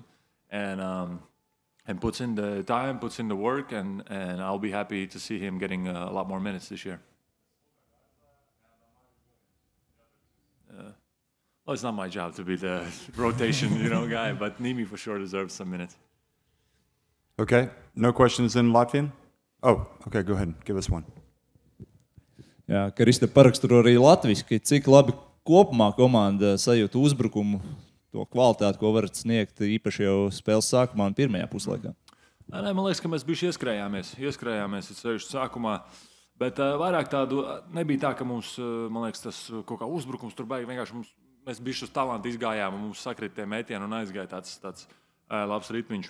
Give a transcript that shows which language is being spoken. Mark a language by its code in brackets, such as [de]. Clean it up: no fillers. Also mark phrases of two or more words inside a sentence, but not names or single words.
[en] And puts in the time, puts in the work, and I'll be happy to see him getting a lot more minutes this year. Well, it's not my job to be the rotation, guy, but Nimi for sure deserves some minutes. Okay. No questions in Latvian? Oh, okay, go ahead. Give us one. [lv] Jā, Krista paraksturo arī latviski. Cik labi kopumā komanda sajūta uzbrukumu, to kvalitāti, ko varat sniegt īpaši jau spēles sākumā un pirmajā puslaikā? Nē, man liekas, ka mēs bišķi ieskrējāmies ceļš sākumā, bet vairāk tādu nebija tā, ka mums, man liekas, tas kaut kā uzbrukums tur baigi, vienkārši mēs bišķi uz talantu izgājām un mums sakrit tie metieni un aizgāja tāds labs ritmiņš.